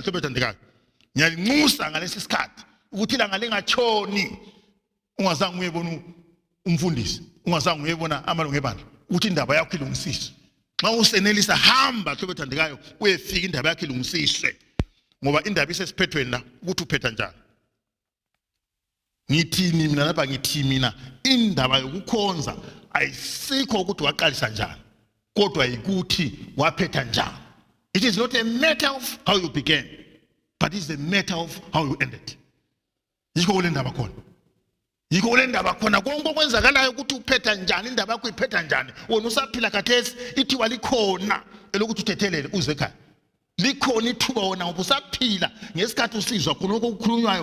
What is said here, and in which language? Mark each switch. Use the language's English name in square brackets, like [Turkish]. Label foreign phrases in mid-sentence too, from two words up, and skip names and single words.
[North Ndebele] hlobo ethandekayo ngiyalinxusa ngalesi sikhathi ukuthi ilanga lingachoni ungazange uyebona umfundisi ungazange uyebona amalungu ebandla ukuthi indaba yakho ilungisiswe nxa usenelisa hamba hlobo ethandekayo uyefika indaba yakho ilungisiswe ngoba indaba isesiphethweni la ukuthi uphetha njani ngithini mina lapha ngithi mina indaba yokukhonza ayisikho ukuthi waqalisa njani kodwa ukuthi waphetha njani. [English] It is not a matter of how you began but it is a matter of how you ended. [North Ndebele] Yikho kule ndaba khona konke okwenzakalayo ukuthi uphetha njani indaba yakho iphetha njani wona usaphila khathesi ithiwa likhona elokuthi uthethelele uze ekhaya likhona ithuba wona ngoba usaphila ngesikhathi usizwa khona okukhulunywayo